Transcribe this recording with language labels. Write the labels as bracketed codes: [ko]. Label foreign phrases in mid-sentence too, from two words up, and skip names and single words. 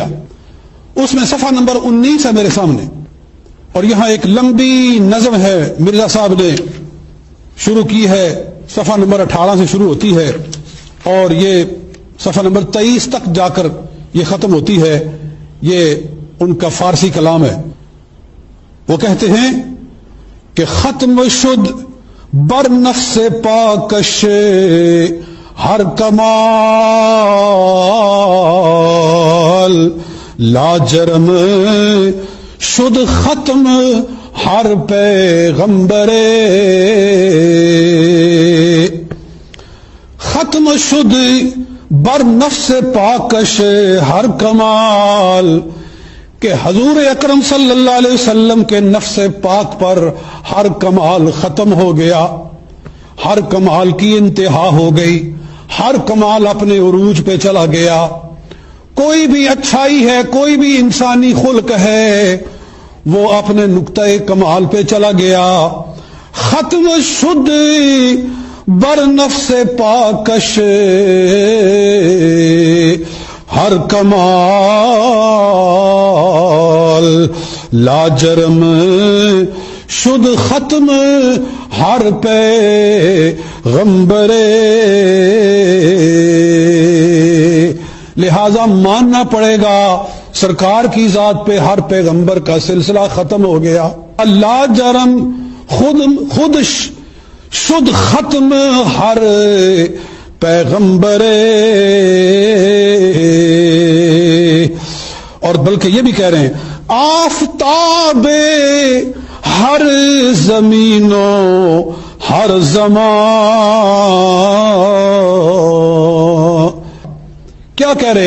[ur] اس میں صفحہ نمبر 19 ہے میرے سامنے، اور یہاں ایک لمبی نظم ہے مرزا صاحب نے شروع کی ہے، صفحہ نمبر 18 سے شروع ہوتی ہے اور یہ صفحہ نمبر 23 تک جا کر یہ ختم ہوتی ہے۔ یہ ان کا فارسی کلام ہے۔ وہ کہتے ہیں کہ [fa] ختم شد بر نفس پاکش ہر کمال، لاجرم شد ختم ہر پیغمبر، ختم شد بر نفس پاکش ہر کمال، [ur] کہ حضور اکرم صلی اللہ علیہ وسلم کے نفس پاک پر ہر کمال ختم ہو گیا، ہر کمال کی انتہا ہو گئی، ہر کمال اپنے عروج پہ چلا گیا۔ کوئی بھی اچھائی ہے، کوئی بھی انسانی خلق ہے، وہ اپنے نقطۂ کمال پہ چلا گیا۔ [fa] ختم شد بر نفس پاکش ہر کمال، لاجرم شد ختم ہر پیغمبر، [ur] لہذا ماننا پڑے گا سرکار کی ذات پہ ہر پیغمبر کا سلسلہ ختم ہو گیا۔ [fa] لا جرم خود شد ختم ہر پیغمبر، [ur] اور بلکہ یہ بھی کہہ رہے ہیں [fa] آفتاب ہر زمینوں ہر زمان، [ur] کیا کہہ رہے ہیں؟